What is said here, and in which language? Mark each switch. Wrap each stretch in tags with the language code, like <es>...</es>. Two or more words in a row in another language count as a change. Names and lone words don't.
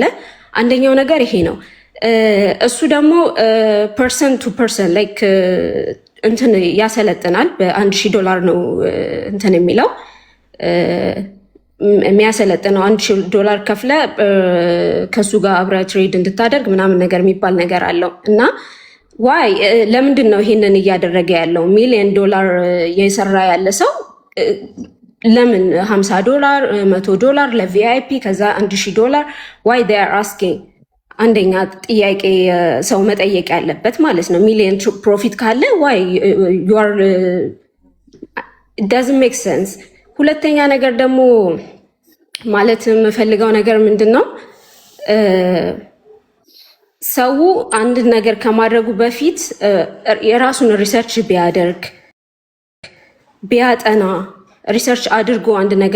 <am>አንደኛው ነገር ይሄ ነው። እሱ ደግሞ</am> <en>person to person like</en> <am>እንትን ያሰለጥናል። $1000 ነው እንትን የሚለው የሚያሰለጥነው $1000 ከፍለ ከሱ ጋር አብረ ትሬድ እንድታደርግ ምናምን ነገር የሚባል ነገር አለው እና ዋይ ለምንድን ነው ይሄንን እያደረገ ያለው? $1,000,000 የሰራ ያለ ሰው ለምን $50 $100 ለቪአይፒ ከዛ $1000 ዋይ</am> <en>they are asking?</en> <am>አንደኛ ጥያቄ ሰው መጠየቅ ያለበት ማለት ነው። ሚሊዮን ፕሮፊት ካለ ዋይ</am> <en>you are it doesn't make sense።</en> <am>ሁለተኛ ነገር ደግሞ ማለት የምፈልገው ነገር ምንድን ነው? ሰው አንድ ነገር ከማድረጉ በፊት የራሱን ሪሰርች ቢያደርግ ቢያጠና ሪሰርች አድርጎ አንድ ነገር</am>